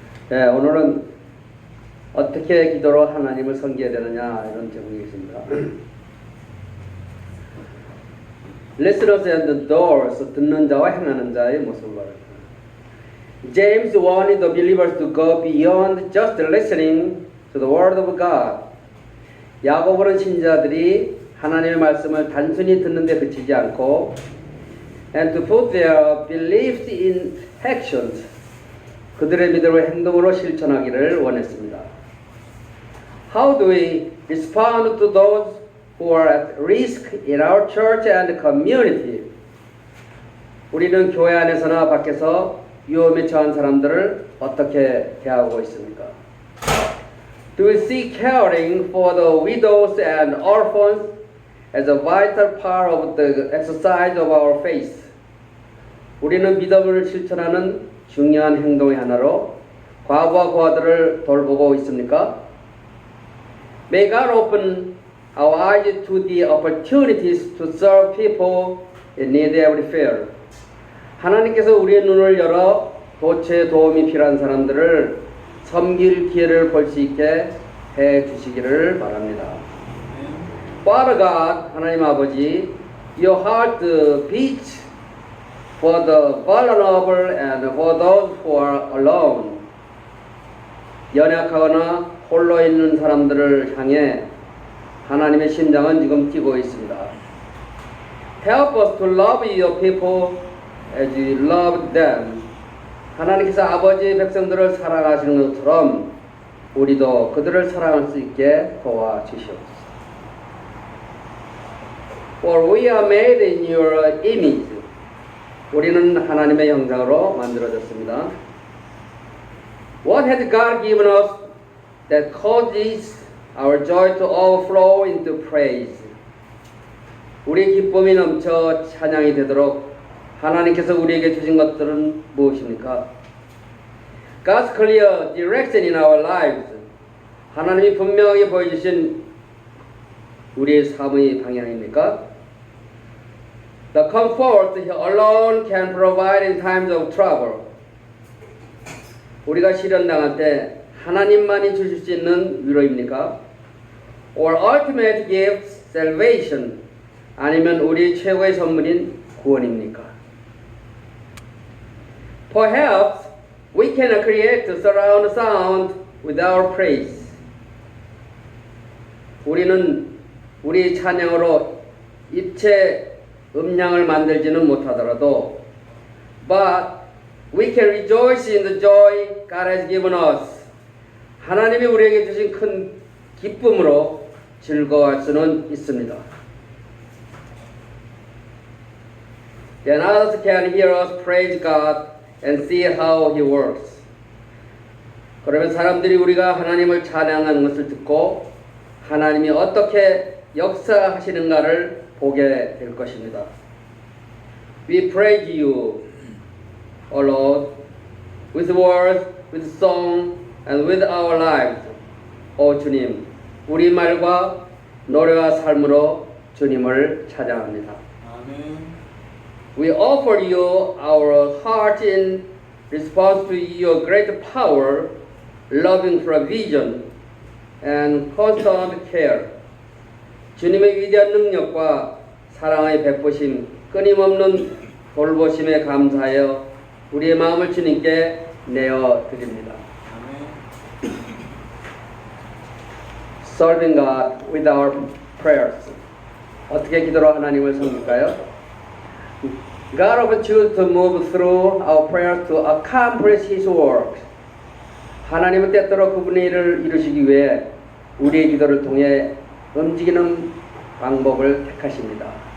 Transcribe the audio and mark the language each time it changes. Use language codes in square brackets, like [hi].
[ko] 네, 오늘은 어떻게 기도로 하나님을 섬겨야 되느냐 이런 제목이겠습니다. [en] Listeners and the doors, [ko] 듣는 자와 행하는 자의 모습을 말합니다. [en] James wanted the believers to go beyond just listening to the word of God. [ko] 야고보는 신자들이 하나님의 말씀을 단순히 듣는 데 그치지 않고 [en] and to put their beliefs in actions. [ko] 그들의 믿음을 행동으로 실천하기를 원했습니다. [en] How do we respond to those who are at risk in our church and community? [ko] 우리는 교회 안에서나 밖에서 위험에 처한 사람들을 어떻게 대하고 있습니까? [en] Do we see caring for the widows and orphans as a vital part of the exercise of our faith? [ko] 우리는 믿음을 실천하는 중요한 행동의 하나로 과부와 고아들을 돌보고 있습니까? [en] May God open our eyes to the opportunities to serve people in need everywhere. [ko] 하나님께서 우리의 눈을 열어 도처에 도움이 필요한 사람들을 섬길 기회를 볼 수 있게 해 주시기를 바랍니다. [en] Father God, [ko] 하나님 아버지, [en] your heart beats for the vulnerable and for those who are alone. [ko] 연약하거나 홀로 있는 사람들을 향해 하나님의 심장은 지금 뛰고 있습니다. [en] Help us to love your people as you love them. [ko] 하나님께서 아버지의 백성들을 사랑하시는 것처럼 우리도 그들을 사랑할 수 있게 도와주시옵소서. [en] For we are made in your image. [ko] 우리는 하나님의 형상으로 만들어졌습니다. [en] What has God given us that causes our joy to overflow into praise? [ko] 우리의 기쁨이 넘쳐 찬양이 되도록 하나님께서 우리에게 주신 것들은 무엇입니까? [en] God's clear direction in our lives. [ko] 하나님이 분명하게 보여주신 우리의 삶의 방향입니까? [en] The comfort He alone can provide in times of trouble. [ko] 우리가 시련당할 때 하나님만이 주실 수 있는 위로입니까? [en] Or ultimate gift, salvation. [ko] 아니면 우리 최고의 선물인 구원입니까? [en] Perhaps we can create surround sound with our praise. [ko] 우리는 우리 찬양으로 입체 음량을 만들지는 못하더라도 [en] but we can rejoice in the joy God has given us. [ko] 하나님이 우리에게 주신 큰 기쁨으로 즐거워할 수는 있습니다. [en] Then others can hear us praise God and see how He works. [ko] 그러면 사람들이 우리가 하나님을 찬양하는 것을 듣고 하나님이 어떻게 역사하시는가를 보게 될 것입니다. [en] We praise you, O Lord, with words, with song, and with our lives. [ko] 오 주님, 우리 말과 노래와 삶으로 주님을 찬양합니다. 아멘. [en] We offer you our heart in response to your great power, loving provision, and constant care. [ko] 주님의 위대한 능력과 사랑의 베푸심, 끊임없는 돌보심에 감사하여 우리의 마음을 주님께 내어 드립니다. 아멘. [en] Serving God with our prayers. [ko] 어떻게 기도로 하나님을 섬길까요? [en] God often chooses to move through our prayers to accomplish His work. [ko] 하나님은 때때로 그분의 일을 이루시기 위해 우리의 기도를 통해 움직이는 방법을 택하십니다.